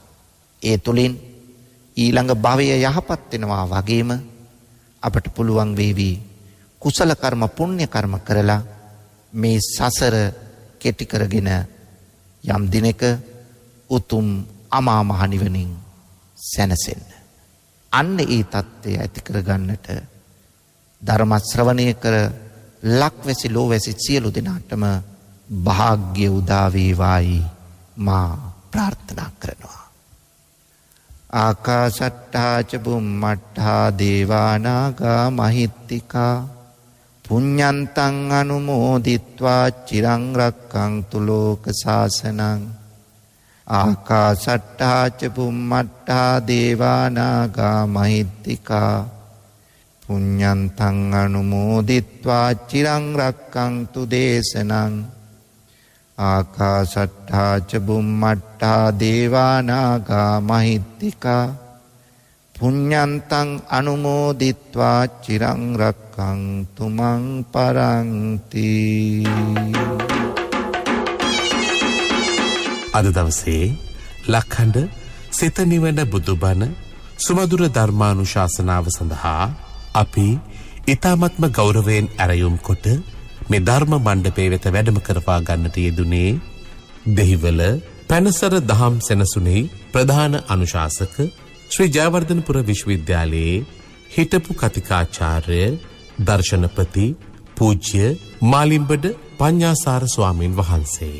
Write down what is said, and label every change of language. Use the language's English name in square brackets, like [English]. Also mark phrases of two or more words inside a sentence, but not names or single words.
[Sinhala] ඒ තුලින් ඊළඟ භවය යහපත් වෙනවා වගේම අපට පුළුවන් වේවි කුසල කර්ම, පුණ්‍ය කර්ම කරලා මේ සසර කෙටි කරගෙන යම් දිනක උතුම් අමා මහ නිවනින් සැනසෙන්න. අන්න ඒ தත්ත්වය ඇති කරගන්නට ධර්ම ශ්‍රවණය කර ලක්වැසි ලෝවැසි සියලු දෙනාටම භාග්‍ය උදා වේවායි මා ප්‍රාර්ථනා කරනවා. [Pali] ආකාශට්ටා ච බුම්මට්ටා දේවා නාග මහිත්‍තිකා පුඤ්ඤන්තං අනුමෝදිත්වා චිරං රක්ඛන්තු ලෝක සාසනං. ආකාශට්ටා ච බුම්මට්ටා දේවා නාග මහිත්‍තිකා පුඤ්ඤන්තං අනුමෝදිත්වා චිරං රක්ඛන්තු දේශනං. ආකාශට්ටා ච බුම්මට්ටා දේවා නාග මහිත්‍තිකා පුඤ්ඤන්තං අනුමෝදිත්වා චිරං රක්ඛන්තු මං පරන්ති. [Sinhala] අද දවසේ ලක්හඬ සිත නිවන බුදුබණ සුමధుර ධර්මානුශාසනාව සඳහා අපි ඊ타මත්ම ගෞරවයෙන් ඇරයුම් කොට මේ ධර්ම මණ්ඩපයේ වෙත වැඩම කරවා ගන්නට යෙදුනේ දෙහිවල පැනසර දහම් සෙනසුනේ ප්‍රධාන අනුශාසක ශ්‍රී ජයවර්ධනපුර විශ්වවිද්‍යාලයේ හිටපු කතිකාචාර්ය දර්ශනපති පූජ්‍ය මාලිම්බඩ පඤ්ඤාසාර ස්වාමීන් වහන්සේ.